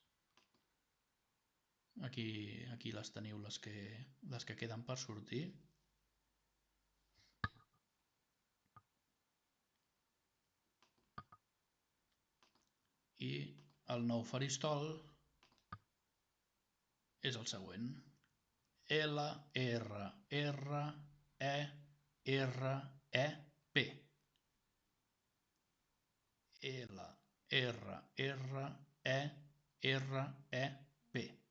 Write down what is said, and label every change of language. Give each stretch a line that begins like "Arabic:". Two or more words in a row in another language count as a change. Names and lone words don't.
Catalan: Aquí les teniu, les que queden per sortir. I el nou faristol és el següent. L, R, R, E, R, E, P. L, R, R, E, R, E, P.